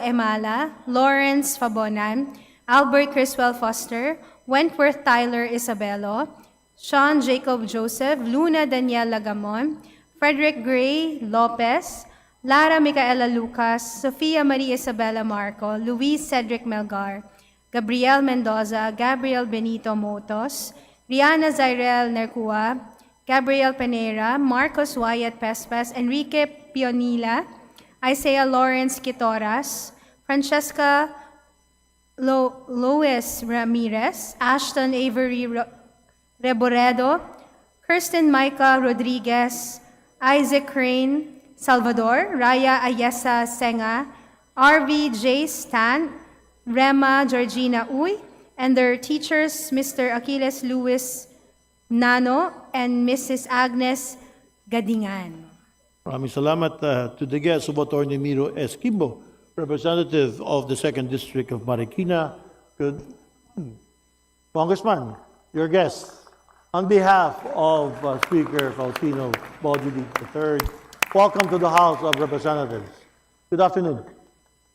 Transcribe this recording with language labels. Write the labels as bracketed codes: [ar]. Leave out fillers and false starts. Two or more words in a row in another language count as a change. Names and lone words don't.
[en] Emala, Lawrence Fabonan, Albert Criswell Foster, Wentworth Tyler Isabelo, Sean Jacob Joseph, Luna Daniela Gamon, Frederick Gray Lopez, Lara Micaela Lucas, Sofia Maria Isabella Marco, Luis Cedric Melgar, Gabriel Mendoza, Gabriel Benito Motos, Rihanna Zairel Nercua, Gabriel Peneira, Marcos Wyatt Pespes, Enrique Pionila, Isaiah Lawrence Quitoras, Francesca Lois Ramirez, Ashton Avery Reboredo, Kirsten Micah Rodriguez, Isaac Crane Salvador, Raya Ayesa Senga, RV J. Stan, Rema Georgina Uy, and their teachers, Mr. Achilles Luis Nano and Mrs. Agnes Gadingan. [tl] Maraming salamat [en] to the guests of Attorney Miro S. Kimbo, representative of the 2nd District of Marikina. Good. Congressman, your guest. On behalf of Speaker Faustino Boji D. III, welcome to the House of Representatives.